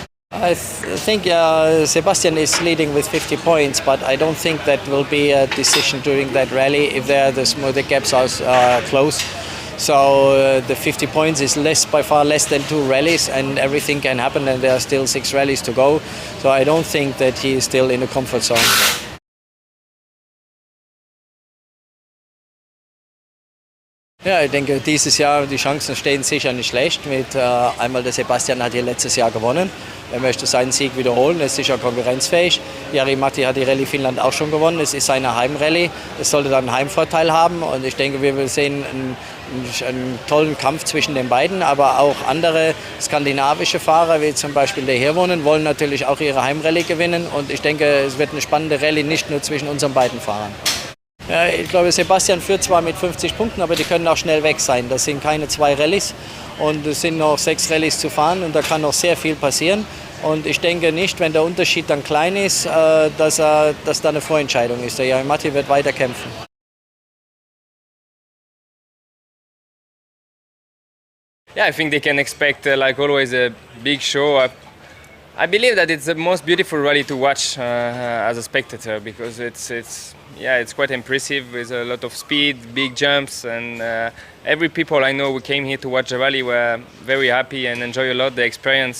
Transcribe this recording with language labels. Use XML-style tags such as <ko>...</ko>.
<en>I think Sebastian is leading with 50 points, but I don't think that will be a decision during that rally if the gaps are close. So the 50 points is by far less than 2 rallies, and everything can happen, and there are still 6 rallies to go. So I don't think that he is still in a comfort zone.</en> <de>Ja, ich denke, dieses Jahr die Chancen stehen sicher nicht schlecht. Einmal der Sebastian hat hier letztes Jahr gewonnen. Er möchte seinen Sieg wiederholen, er ist sicher konkurrenzfähig. Jari-Matti hat die Rallye Finnland auch schon gewonnen. Es ist seine Heimrallye. Es sollte dann einen Heimvorteil haben. Und ich denke, wir sehen einen tollen Kampf zwischen den beiden. Aber auch andere skandinavische Fahrer, wie zum Beispiel der Hirvonen, wollen natürlich auch ihre Heimrallye gewinnen. Und ich denke, es wird eine spannende Rallye, nicht nur zwischen unseren beiden Fahrern. Ja, ich glaube, Sebastian führt zwar mit 50 Punkten, aber die können auch schnell weg sein. Das sind keine 2 Rallyes und es sind noch 6 Rallyes zu fahren und da kann noch sehr viel passieren. Und ich denke nicht, wenn der Unterschied dann klein ist, dass da eine Vorentscheidung ist. Der Jari-Matti wird weiter kämpfen.</de> <en>Yeah, I think they can expect, like always, a big show. I believe that it's the most beautiful rally to watch as a spectator because it's quite impressive with a lot of speed, big jumps, and every people I know who came here to watch the rally were very happy and enjoy a lot the experience.</en>